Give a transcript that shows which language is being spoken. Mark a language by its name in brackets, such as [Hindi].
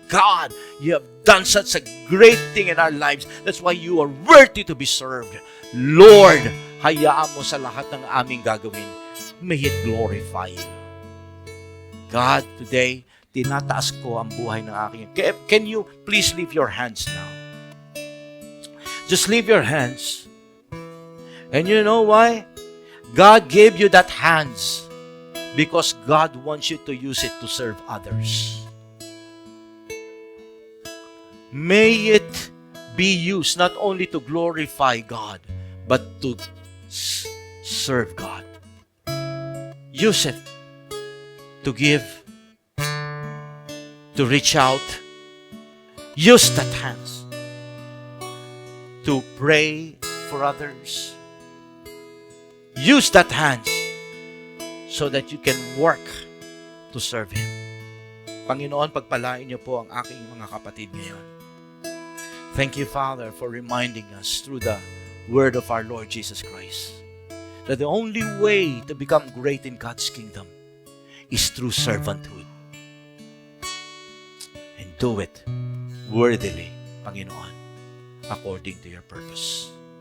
[English] God, you have done such a great thing in our lives. That's why you are worthy to be served. [Filipino] Lord, hayaan mo sa lahat ng aming gagawin. [English] May it glorify you. God, today, [Filipino] tinataas ko ang buhay ng aking. [English] Can you please leave your hands now? Just leave your hands. And you know why? God gave you that hands because God wants you to use it to serve others. May it be used not only to glorify God, but to serve God. Use it to give, to reach out. Use that hands to pray for others. Use that hands so that you can work to serve Him. [Filipino] Panginoon, pagpalain niyo po ang aking mga kapatid ngayon. [English] Thank you, Father, for reminding us through the word of our Lord Jesus Christ that the only way to become great in God's kingdom is through servanthood. And do it worthily, Panginoon, according to your purpose.